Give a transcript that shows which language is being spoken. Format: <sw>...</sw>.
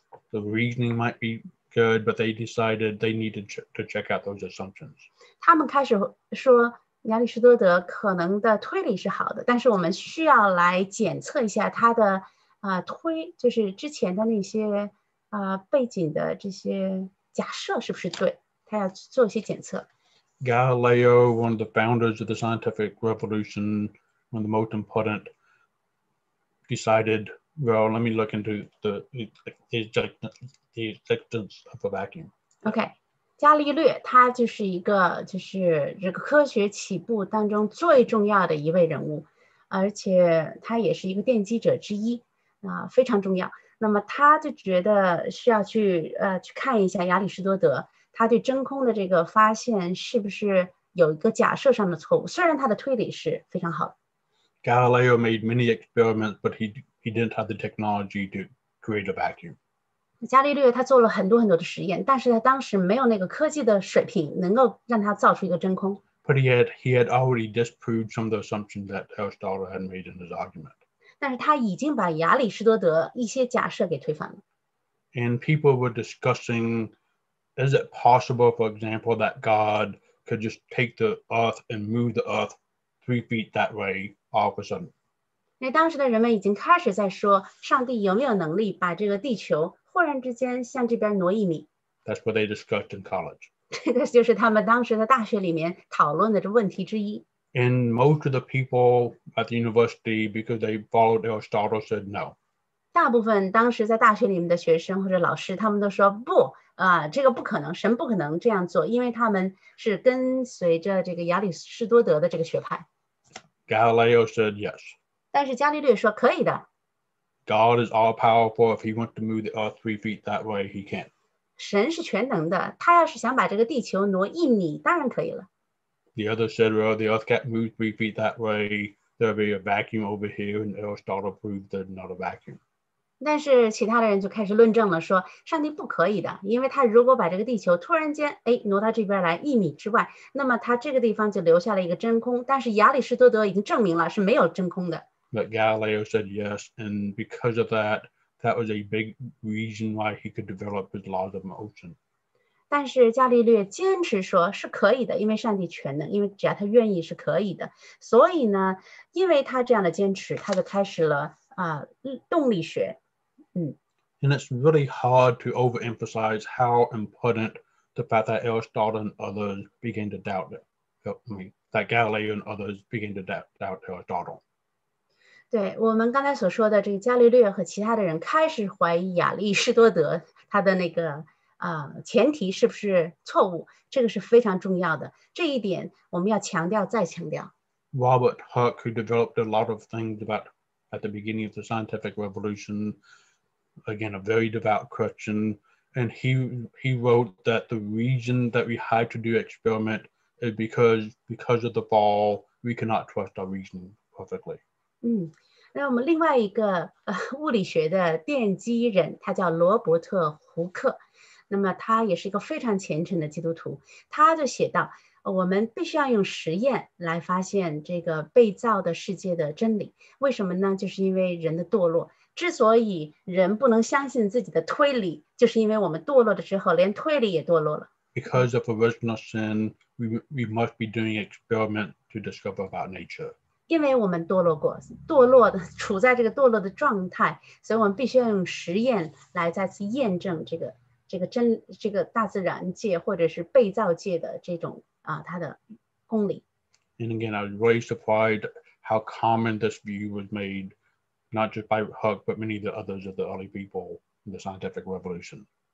<en>The reasoning might be good, but they decided they needed to check out those assumptions.</en> <zh>他们开始说亚里士多德可能的推理是好的，但是我们需要来检测一下他的就是之前的那些背景的这些假设是不是对。他要做一些检测。</zh> <en>Galileo, one of the founders of the scientific revolution, one of the most important, decided, well, let me look into the existence of a vacuum.</en> <zh>OK， 伽利略他就是一个就是这个科学起步当中最重要的一位人物，而且他也是一个奠基者之一非常重要。那么他就觉得需要去看一下亚里士多德。他对真空的这个发现是不是有一个假设上的错误？虽然他的推理是非常好的。</zh> <en>Galileo made many experiments, but he didn't have the technology to create a vacuum.</en> <zh>伽利略他做了很多很多的实验，但是他当时没有那个科技的水平，能够让他造出一个真空。</zh> <en>But he had already disproved some of the assumptions that Aristotle had made in his argument.</en> <zh>但是他已经把亚里士多德一些假设给推翻了。</zh> <en>And people were discussing.Is it possible, for example, that God could just take the earth and move the earth 3 feet that way all of a sudden?</en> <zh>因为当时的人们已经开始在说，上帝有没有能力把这个地球忽然之间向这边挪1米？</zh> <en>That's what they discussed in college.</en> <zh>这个就是他们当时在大学里面讨论的这问题之一。</zh> <en>And most of the people at the university, because they followed Aristotle, said no.</en> <zh>大部分当时在大学里面的学生或者老师，他们都说不这个不可能，神不可能这样做，因为他们是跟随着这个亚里士多德的这个学派。</zh> <en>Galileo said yes.</en> <zh>但是伽利略说可以的。</zh> <en>God is all powerful. If he wants to move the earth 3 feet that way, he can.</en> <zh>神是全能的，他要是想把这个地球挪1米，当然可以了。</zh> <en>The other said, well, the earth can't move 3 feet that way. There'll be a vacuum over here, and Aristotle proved there's not a vacuum.</en> <zh>但是其他的人就开始论证了，说上帝不可以的，因为他如果把这个地球突然间挪到这边来1米之外，那么他这个地方就留下了一个真空。但是亚里士多德已经证明了是没有真空的。</zh> <en>But Galileo said yes, and because of that, that was a big reason why he could develop his laws of motion.</en> <zh>但是伽利略坚持说是可以的，因为上帝全能，因为只要他愿意是可以的。所以呢，因为他这样的坚持，他就开始了动力学。</zh> <en>And it's really hard to overemphasize how important the fact that Aristotle and others began to doubt it. That Galileo and others began to doubt Aristotle.</en> <zh>对，我们刚才所说的这个伽利略和其他的人开始怀疑亚里士多德他的那个前提是不是错误，这个是非常重要的。这一点我们要强调再强调。</zh> <en>Robert Hooke, who developed a lot of things at the beginning of the scientific revolution, again, a very devout Christian, and he wrote that the reason that we had to do experiment is because of the fall, we cannot trust our reasoning perfectly.</en> <zh>那我们另外一个物理学的奠基人，他叫罗伯特·胡克，那么他也是一个非常虔诚的基督徒，他就写道，我们必须要用实验来发现这个被造的世界的真理。为什么呢？就是因为人的堕落。之所以人不能相信自己的推理，就是因为我们堕落了之后，连推理也堕落了。</zh> <en>Because of original sin, we must be doing experiment to discover about nature.</en> <zh>因为我们堕落的处在这个堕落的状态，所以我们必须要用实验来再次验证这个大自然界或者是被造界的这种它的公理。</zh> <en>And again, I was really surprised how common this view was made, not just by Huck, but many of the others of the early people in the scientific revolution.</en>